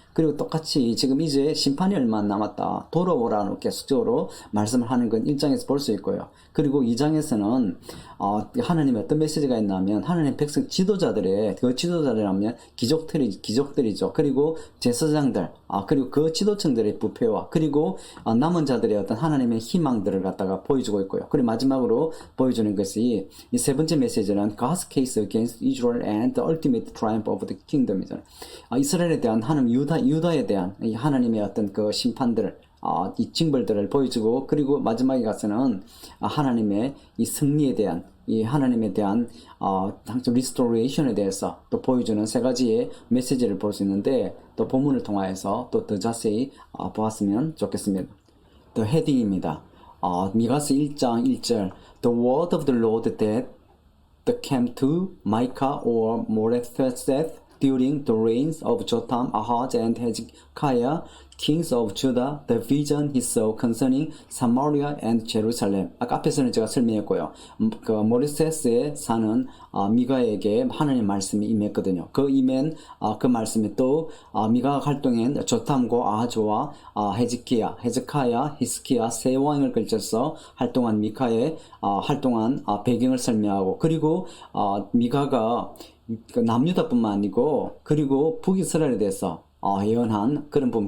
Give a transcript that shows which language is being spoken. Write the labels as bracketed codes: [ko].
[ko] 그리고 똑같이 지금 이제 심판이 얼마 안 남았다. 돌아오라는 계속적으로 말씀을 하는 건 1장에서 볼 수 있고요. 그리고 2장에서는 하나님의 어떤 메시지가 있냐면 하나님 백성 지도자들의 그 지도자들이라면 기족들이죠. 그리고 제사장들 그리고 그 지도층들의 부패와 그리고 남은 자들의 어떤 하나님의 희망들을 갖다가 보여주고 있고요. 그리고 마지막으로 보여주는 것이 이 세 번째 메시지는 [en] God's case against Israel and the ultimate triumph of the kingdom [ko] 이잖아요. 이스라엘에 대한 하나님 유다에 대한 이 하나님의 어떤 그 심판들을 이 징벌들을 보여주고 그리고 마지막에 가서는 하나님의 이 승리에 대한 이 하나님에 대한 항상 리스토레이션에 대해서 또 보여주는 세 가지의 메시지를 볼 수 있는데 또 본문을 통하여서 또 더 자세히 보았으면 좋겠습니다. 또 헤딩입니다. 미가서 1장 1절 [en] The word of the Lord that came to Micah or Moreseth during the reigns of Jotham, Ahaz, and Hezekiah, kings of Judah, the vision he saw concerning Samaria and Jerusalem. [ko] 아까 앞에서는 제가 설명했고요. 그 모리세스에 사는 미가에게 하나님의 말씀이 임했거든요. 그 임한 그 말씀이 또 미가가 활동한 조탐과 아하조와 헤즈키야, 히스키야 세 왕을 걸쳐서 활동한 미카의 활동한 배경을 설명하고 그리고 미가가 남유다뿐만 아니고 그리고 북이스라엘에 대해서 예언한 그런 부분.